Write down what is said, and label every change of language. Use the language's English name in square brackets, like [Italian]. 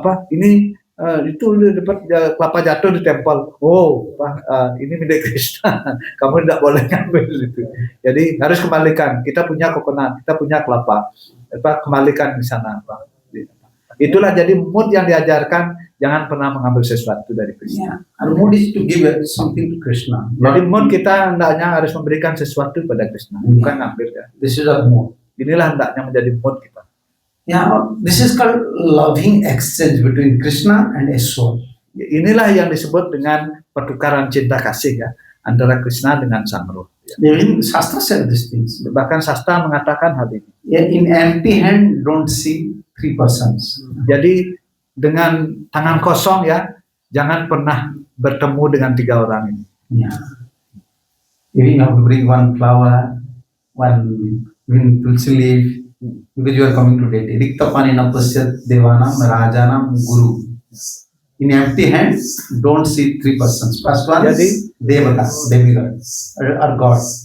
[Indonesian] Ini itu dapat kelapa jatuh di temple. Oh, ini milik Krishna. Kamu tidak boleh ngambil itu. Jadi harus kembalikan. Kita punya coconut, kita punya kelapa. Kembalikan di sana. Itulah jadi mood yang diajarkan, jangan pernah mengambil sesuatu dari Krishna. Yeah. [English] Our mood is to give something to Krishna. [Indonesian] Jadi mood kita hendaknya harus memberikan sesuatu pada Krishna, bukan ngambil ya. [English] This is our mood. [Indonesian] Inilah hendaknya menjadi mood kita. [English] Yeah, this is called loving exchange between Krishna and a soul. [Indonesian] Inilah yang disebut dengan pertukaran cinta kasih ya antara Krishna dengan sang roh. Ya. [English] Even Shastra said these things. [Indonesian] Bahkan sastra mengatakan hal ini. [English] In empty hand, don't see three persons. [Indonesian] Jadi dengan tangan kosong ya, jangan pernah bertemu dengan tiga orang ini. Yeah. [English] Even you have to bring one flower, one tulsi leaf, because you are coming to deity. [Sanskrit] Riktapanina pasyat devanam rajanam guru. [English] In empty hands, don't see three persons. First one is Devata, demigod, or God.